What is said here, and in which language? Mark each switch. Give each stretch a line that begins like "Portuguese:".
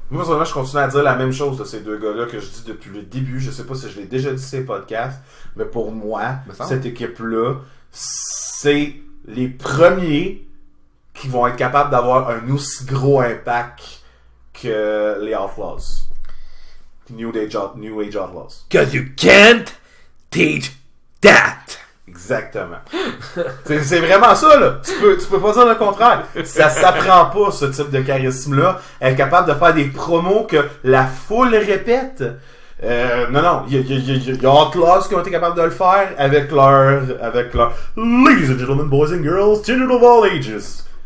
French: Moi, personnellement, je continue à dire la même chose de ces deux gars-là que je dis depuis le début. Je sais pas si je l'ai déjà dit sur ces podcasts, mais pour moi, cette équipe-là, c'est les premiers qui vont être capables d'avoir un aussi gros impact que les Outlaws.
English: New Age Outlaws. Cause you can't teach that.
French: Exactement. c'est vraiment ça, là. Tu peux pas dire le contraire. Ça s'apprend pas, ce type de charisme-là. Être capable de faire des promos que la foule répète. Non. Il y a Outlaws qui ont été capables de le faire avec leur
English: Ladies and gentlemen, boys and girls, children of all ages.